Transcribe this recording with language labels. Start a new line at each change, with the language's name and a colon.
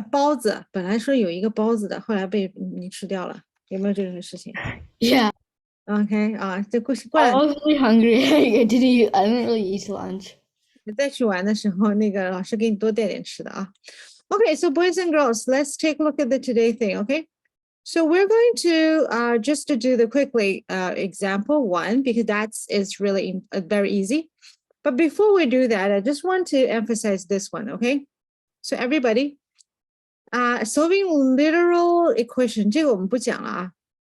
Chinese: 包子，本来说有一个包子的，后来被你吃掉了，有没有这种事情
English: Yeah.
Chinese: ？OK 啊，这过
English: I
Chinese: 两
English: was really hungry. I didn't really eat lunch.
Chinese: 再去玩的时候，那个老师给你多带点吃的啊。
English: Okay, so boys and girls, let's take a look at the today thing, okay? So we're going to just to do the quickly example one, because that's is really very easy. But before we do that, I just want to emphasize this one, okay? So everybody, solving literal equation,
Chinese: 这个我们不讲了啊。